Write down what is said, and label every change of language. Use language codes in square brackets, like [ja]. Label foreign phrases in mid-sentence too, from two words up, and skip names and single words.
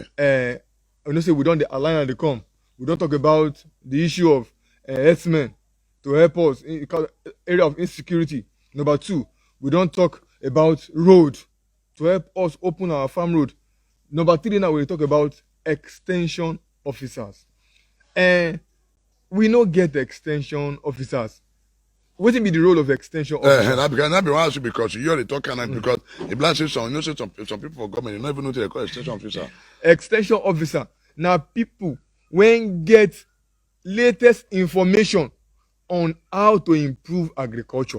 [pcm] You know say we don dey align and dey come. We don talk about the issue of herdsmen to help us in area of insecurity. Number 2, we don talk about road to help us open our farm road. Number 3, now we talk about extension officers. We no get extension officers. Wetin be the role of extension officers? That be one because you already talk and because the black say some, you know, say some people for government, you don't even know what they call extension officer. Extension officer na people when get latest information on how to improve agriculture.